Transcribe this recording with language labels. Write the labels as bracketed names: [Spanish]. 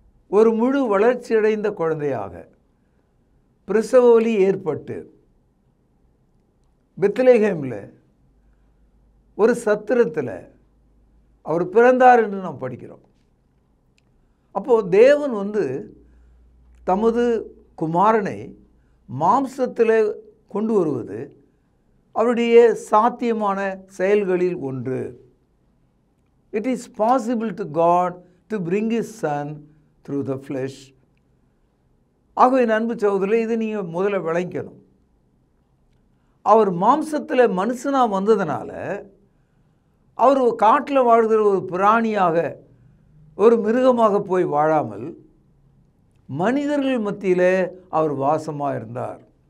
[Tamil] ஒரு முழு வளர்ச்சியடைந்த குழந்தையாக பிரசவ வலி ஏற்பட்டு பெத்லெகேமில் ஒரு சத்திரத்தில் அவர் பிறந்தார் என்று நாம் படிக்கிறோம். அப்போது தேவன் தமது குமாரனை மாம்சத்தில் கொண்டு வருவது அவருடைய சாத்தியமான செயல்களில் ஒன்று. [English] It is possible to God to bring His Son through the flesh. [Tamil] ஆகவே அன்பு சகோதரர்களே, இது நீங்கள் முதல்ல விளங்கணும். அவர் மாம்சத்தில் மனுஷனாக வந்ததுனால அவர் காட்டில் வாழ்கிற ஒரு பிராணியாக, ஒரு மிருகமாக போய் வாழாமல் மனிதர்கள் மத்தியிலே அவர் வாசமாக இருந்தார்.